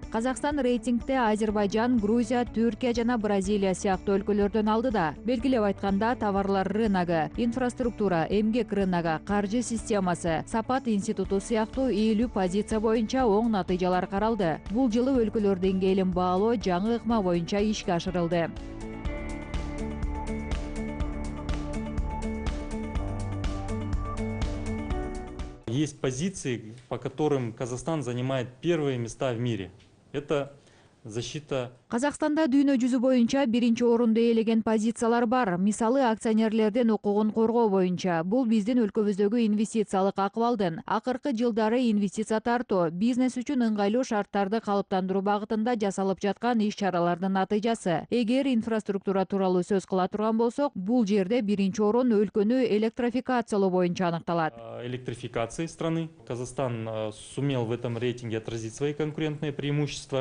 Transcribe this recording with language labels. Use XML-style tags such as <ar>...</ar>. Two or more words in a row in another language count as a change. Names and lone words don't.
<ky>Казакстан рейтингде Азербайжан, Грузия, Түркия жана Бразилия сыяктуу өлкөлөрдөн алдыда. Белгилеп айтканда, товарлар рыногу, инфраструктура, эмгек рыногу, каржы системасы, Сапат институту сыяктуу ийилүү позиция боюнча оң натыйжалар каралды. Бул жылы өлкөлөр деңгээлин баалоо жаңы ыкма боюнча ишке ашырылды.</ky> <ru>Есть позиции, по которым Казахстан занимает первые места в мире. Это защита.</ru> <ky>Казакстанда дүйнө жүзү боюнча биринчи орунду ээлеген позициялар бар. Мисалы, акционерлердин укугун коргоо боюнча. Бул биздин өлкөбүздөгү инвестициялык акыбалдын акыркы жылдары инвестиция тартуу, бизнес үчүн ыңгайлуу шарттарды калыптандыруу багытында жасалып жаткан иш-чаралардын натыйжасы. Эгер инфраструктура тууралуу сөз кыла турган болсок, бул жерде биринчи орун өлкөнү электрификациялоо боюнча аныкталат.</ky> <ru>Электрификации страны. Казахстан сумел в этом рейтинге отразить свои конкурентные преимущества.</ru>